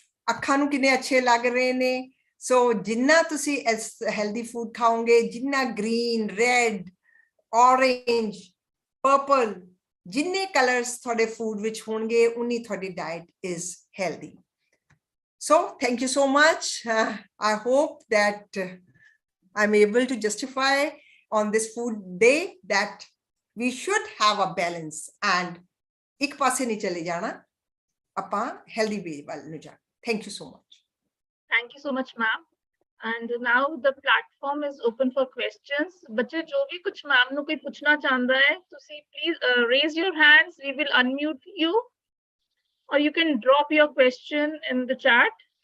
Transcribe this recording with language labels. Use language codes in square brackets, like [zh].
[pa] ਅੱਖਾਂ ਨੂੰ ਕਿੰਨੇ ਅੱਛੇ ਲੱਗ ਰਹੇ ਨੇ? ਸੋ ਜਿੰਨਾ ਤੁਸੀਂ ਹੈਲਦੀ ਫੂਡ ਖਾਓਗੇ, ਜਿੰਨਾ ਗ੍ਰੀਨ, ਰੈਡ, orange, purple, ਜਿੰਨੇ ਕਲਰਸ ਤੁਹਾਡੇ ਫੂਡ ਵਿੱਚ ਹੋਣਗੇ, ਉਨੀ ਤੁਹਾਡੀ diet is healthy. [en] So thank you so much. I hope that I'm able to justify on this food day that we should have a balance and [pa] ਇੱਕ ਪਾਸੇ ਨਹੀਂ ਚਲੇ ਜਾਣਾ, ਆਪਾਂ healthy way ਵੱਲ ਨੂੰ ਜਾਣਾ। [en] Thank you so much. Thank you so much, ma'am. And now the platform is open for questions. [hi] बच्चे जो भी कुछ [pa] मैम ਨੂੰ ਕੋਈ ਪੁੱਛਣਾ ਚਾਹੁੰਦਾ ਹੈ, ਤੁਸੀਂ [en] please raise your hands. We will unmute you, or you can drop your question in the chat.